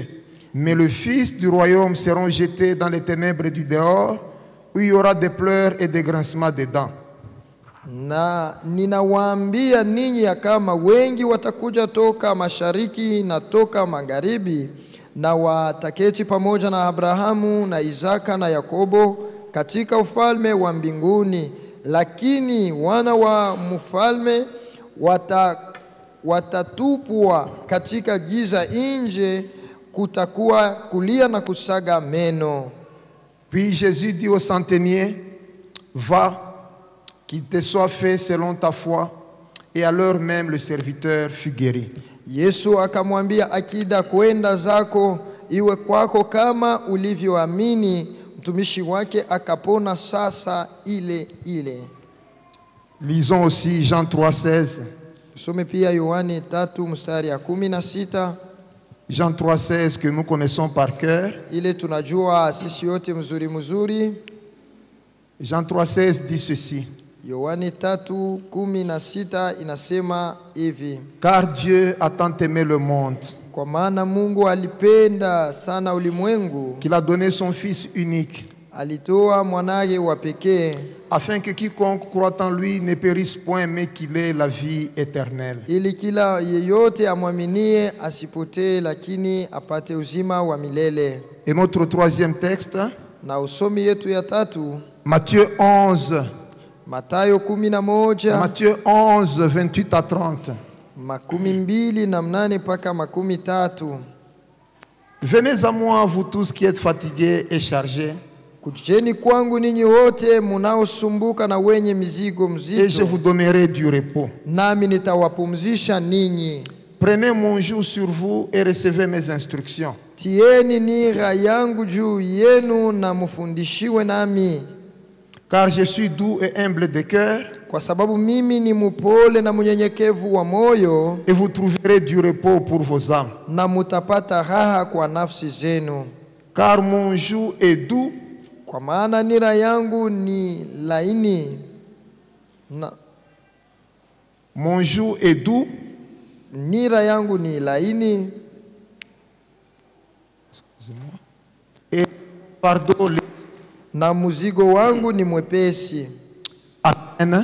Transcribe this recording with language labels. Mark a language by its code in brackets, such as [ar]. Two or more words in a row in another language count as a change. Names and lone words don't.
[fr] Mais les fils du royaume seront jetés dans les ténèbres du dehors, où il y aura des pleurs et des grincements de dents. [sw] Na ninawaambia ninyi ya kama wengi watakuja toka mashariki na toka magharibi, na wataketi pamoja na Abrahamu na Isaka na Yakobo katika ufalme wa mbinguni, lakini wana wa mfalme watatupwa katika giza nje, kutakuwa kulia na kusaga meno. [fr] Puis Jésus dit au centenier, va, qu'il te soit fait selon ta foi. et à l'heure même le serviteur fut guéri. [sw] Yesu akamwambia akida, kwenda zako, iwe kwako kama ulivyoamini. Mtumishi wake akapona sasa ile ile. [fr] Lisons aussi Jean 3,16. [sw] Tusome pia Yohane 3:16. [fr] Jean 3,16 que nous connaissons par cœur. [sw] Ile tunajua sisi yote mzuri. [fr] Jean 3,16 dit ceci. [sw] Yohane 3:16 inasema hivi: [fr] Car Dieu a tant aimé le monde [sw] kwa maana Mungu alipenda sana ulimwengu, [fr] qu'il a donné son Fils unique, [sw] alitoa mwanaye wa pekee, [fr] afin que quiconque croit en lui ne périsse point, mais qu'il ait la vie éternelle. [sw] ili kila yeyote amwaminie asipotee, lakini apate uzima wa milele. [fr] Et notre troisième texte, [sw] Na usomi yetu ya tatu, [fr] Matthieu 11. [sw] Mathayo 11, [fr] Matthieu 11, 28 à 30. [sw] 28 mpaka 30. [fr] Venez à moi, vous tous qui êtes fatigués et chargés, [sw] Kujeni kwangu ninyi wote munaosumbuka na wenye mizigo [fr] et je [sw] mzito, [fr] vous donnerai du repos. [sw] nami nitawapumzisha ninyi. [fr] Prenez mon joug sur vous et recevez mes instructions. [sw] Tieni nira yangu juu yenu na mufundishiwe nami, [fr] Car je suis doux et humble de cœur, [sw] kwa sababu mimi ni mupole na mnyenyekevu wa moyo, [fr] et vous trouverez du repos pour vos âmes. [sw] na mutapata raha kwa nafsi zenu. [fr] Car mon joug est doux [sw] Kwa maana nira yangu ni laini [fr] mon joug est doux, [sw] nira yangu ni laini, [fr] et pardon. [sw] na muzigo wangu ni mwepesi. Amen.